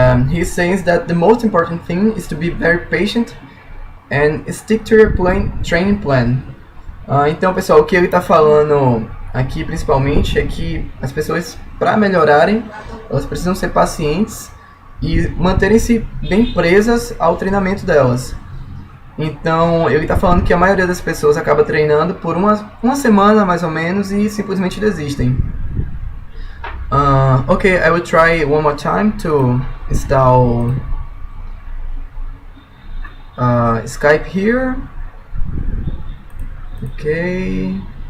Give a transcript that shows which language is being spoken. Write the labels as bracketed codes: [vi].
[en] He says that the most important thing is to be very patient and stick to your training plan. [pt] Então, pessoal, o que ele está falando aqui principalmente é que as pessoas, para melhorarem, elas precisam ser pacientes e manterem-se bem presas ao treinamento delas. Então, ele está falando que a maioria das pessoas acaba treinando por uma semana mais ou menos e simplesmente desistem. [en] Okay, I will try one more time to install Skype here. Okay.